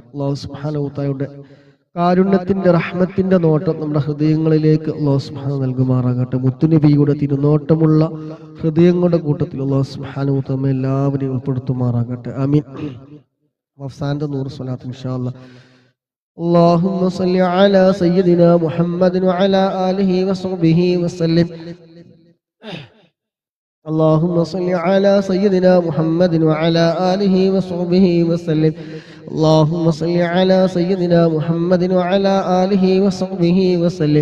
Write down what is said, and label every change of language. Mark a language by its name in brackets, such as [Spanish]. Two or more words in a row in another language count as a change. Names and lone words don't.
[Malayalam] അല്ലാഹു [Arabic] سبحانه وتعالى [Malayalam] കാരുണ്യത്തിന്റെ റഹ്മത്തിന്റെ നോട്ടം നമ്മുടെ ഹൃദയങ്ങളിലേക്ക് അല്ലാഹു [Arabic] سبحانه وتعالى [Malayalam] നൽകുമാറാകട്ടെ. മുത്തുനബിയുടെ തിരുനോട്ടമുള്ള ഹൃദയങ്ങളുടെ കൂട്ടത്തിൽ അല്ലാഹു [Arabic] سبحانه وتعالى [Malayalam] എല്ലാവരെയും ഉൾപ്പെടുത്തുമാറാകട്ടെ. ആമീൻ. അവസാനത്തെ 100 സ്വലാത്ത് [Arabic] إن شاء الله. اللهم صل على سيدنا محمد وعلى آله وصحبه وسلم. اللهم صل على سيدنا محمد وعلى آله وصحبه وسلم. اللهم صل على سيدنا محمد وعلى آله وصحبه وسلم.